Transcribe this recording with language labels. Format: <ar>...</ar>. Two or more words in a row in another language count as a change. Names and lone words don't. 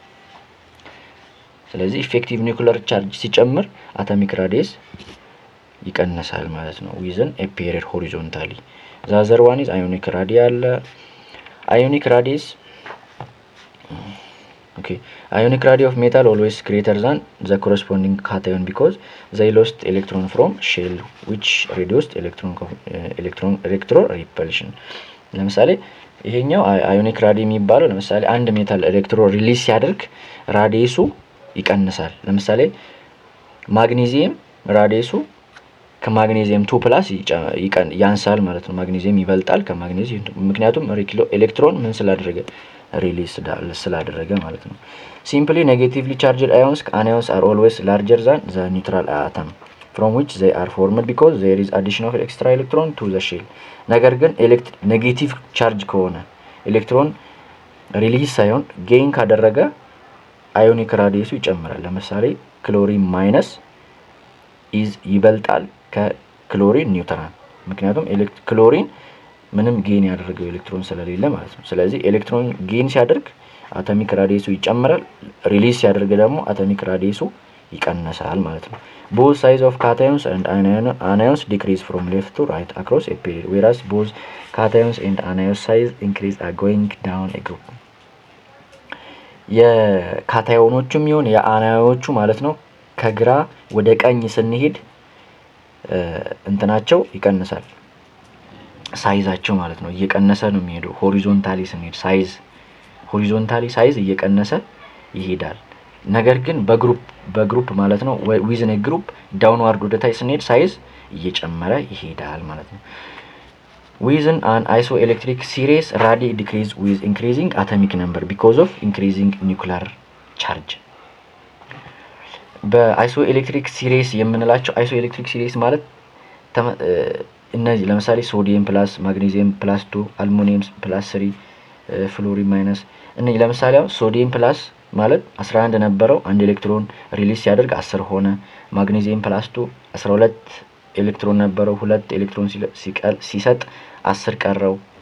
<en>ስለዚህ effective nuclear charge ሲጨምር atomic radius</en> <am>ይቀንሳል ማለት ነው</am> <en>within a period horizontally. the other one is ionic radial ionic radius okay ionic radii of metal always greater than the corresponding cation because they lost electron from shell which reduced electron repulsion።</en> <am>ለምሳሌ ይሄኛው</am> <en>ionic radi</en> <am>የሚባለው ለምሳሌ አንድ</am> <en>metal electron</en> <am>ሪሊዝ ሲያደርግ ራዲየሱ ይቀንሳል። ለምሳሌ ማግኔዚየም ራዲየሱ ከማግኔዚየም 2+ ያንሳል ማለት ነው። ማግኔዚየም ይበልጣል ከማግኔዚየም ምክንያቱም ኤሌክትሮን ምን ስላደረገ ሪሊዝ ስላደረገ ማለት ነው።</am> <en>simply negatively charged ions anions are always larger than the neutral atom from which they are formed because there is addition of extra electron to the shell።</en> <am>ነገር ግን ኔጌቲቭ ቻርጅ ከሆነ ኤሌክትሮን ሪሊዝ ሳይሆን ጌን ካደረገ አዮኒክ ራዲየሱ ይጨምራል። ለምሳሌ ክሎሪን ማይነስ ይበልጣል ከክሎሪን ኒውትራል ምክንያቱም ክሎሪን ምንም ጌን ያደረገው ኤሌክትሮን ስለሌለ ማለት ነው። ስለዚህ ኤሌክትሮን ጌን ሲያደርግ አቶሚክ ራዲየሱ ይጨምራል፣ ሪሊዝ ሲያደርግ ደግሞ አቶሚክ ራዲየሱ ይቀነሳል ማለት ነው።</am> <en>both size of cations and anions decrease from left to right across a period, whereas both cations and anions size increase are going down a group.</en> <am>የካታዮኖቹም ይሁን የአናዮቹ ማለት ነው ከግራ ወደ ቀኝ ስንሄድ እንትናቸው ይቀንሳል ሳይዛቸው ማለት ነው እየቀነሰ ነው የሚሄደው። ሆሪዞንታሊ ስንሄድ ሳይዝ እየቀነሰ ይሄዳል። ነገር ግን በግሩፕ ማለት ነው</am> <en>within group downward</en> <am>ወደ ታች ስንሄድ ሳይዝ እየጨመረ ይሄዳል ማለት ነው።</am> <en>within an isoelectric series radii decrease with increasing atomic number because of increasing nuclear charge.</en> <am>በአይሶኤሌክትሪክ ሲሪስ የምንላቸው</am> <en>isoelectric series</en> <am>ማለት እነዚህ ለምሳሌ ሶዲየም ፕላስ ማግኔዚየም ፕላስ 2 አልሙኒየም ፕላስ 3 ፍሎሪን ማይነስ እነዚህ ለምሳሌ ሶዲየም ፕላስ ማለት 11 ነበረው አንድ ኤሌክትሮን ሪሊዝ ሲያደርግ 10 ሆነ። ማግኔዚየም ፕላስ 2 12 ኤሌክትሮን ነበረው 2 ኤሌክትሮን ሲሰጥ 10 ቀረው።</am>